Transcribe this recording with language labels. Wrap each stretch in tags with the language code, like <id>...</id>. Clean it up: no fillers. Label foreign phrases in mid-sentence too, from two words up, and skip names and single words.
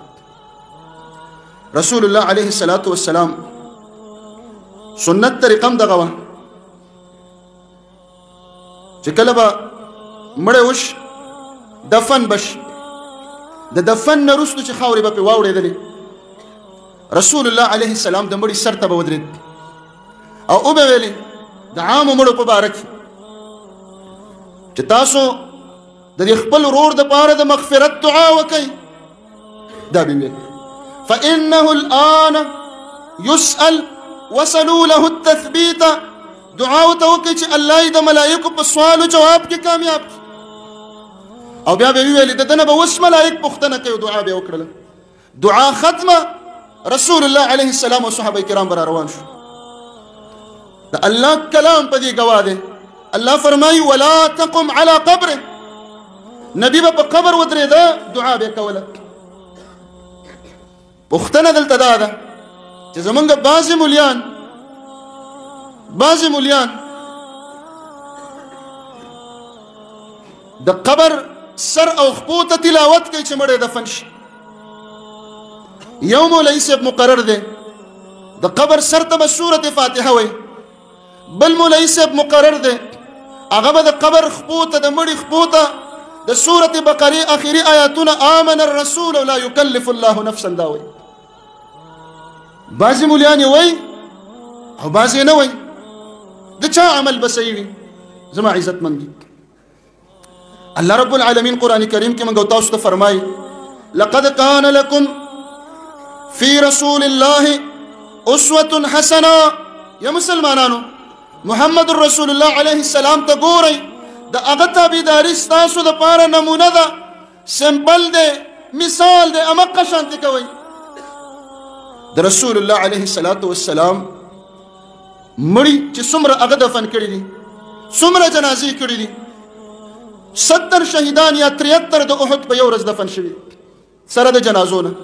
<ps>رسول الله</ps> <ar>علیه السلام</ar> <ps>سنت طریقه هم دغه وه چې کله به مړی وش دفن بش، د دفن نه وروستو چې خاورې به پرې واوړېدلې، رسول الله</ps> <ar>علیه السلام</ar> <ps>د مړي سر ته به ودرېد او وبه ویلې د عامو مړو په باره کې چې تاسو د دې خپل ورور دپاره د مغفرت دعا وکئ. دا به ویل:</ps> <ar>فإنه الآن يسأل وصلوا له التثبيت.</ar> <ps>دعا ورته وکئ چې الله یې د ملایکو په سوالو جواب کې کامیاب کړي. او بیا به ویلې د ده نه به اوس ملایک پوښتنه کوي، دعا به یې وکړله. دعا ختمه، رسول الله</ps> <ar>علیه السلام</ar> <ps>او صحابه کرام به را روان شو. د الله کلام په دې ګواه دی. الله فرمایي:</ps> <ar>ولا تقم على قبره.</ar> <ps>نبی به په قبر ودرېده، دعا به یې کوله. پوښتنه دلته دا ده چې زمونږ بعضې مولیان د قبر سر او خپو ته تلاوت کوي چې مړی دفن شي. یو مولوي صاحب مقرر دی د قبر سر ته به سورة فاتحه وایي، بل مولوي صاحب مقرر دی هغه به د قبر خپو ته د مړي خپو ته د سورة بقرې اخري آیاتونه</ps> <ar>آمن الرسول لا یکلف الله نفسا</ar> <ps>دا وایي. بعضې مولیان یې وایي او بعضې یې نه وایي. د چا عمل به صحیح وي؟ زما عزتمند</ps> <ar>الله رب العالمین</ar> <ps>قرآن کریم کې موږ تاسو ته فرمایي:</ps> <ar>لقد كان لكم في رسول الله اسوة حسنه.</ar> <ps>یا مسلمانانو، محمد رسول الله</ps> <ar>علیه السلام</ar> <ps>ته ګورئ، د هغه تابعداري ستاسو دپاره نمونه ده، سمبل دی، مثال دی، امقه شانتې کوئ. د رسول الله</ps> <ar>علیه السلام</ar> <ps>مړي چې څومره هغه دفن کړي دي، څومره جنازې کړي دي، 70 شهیدان یا 73 د احد په یو ورځ دفن شوي سره د جنازو نه.</ps>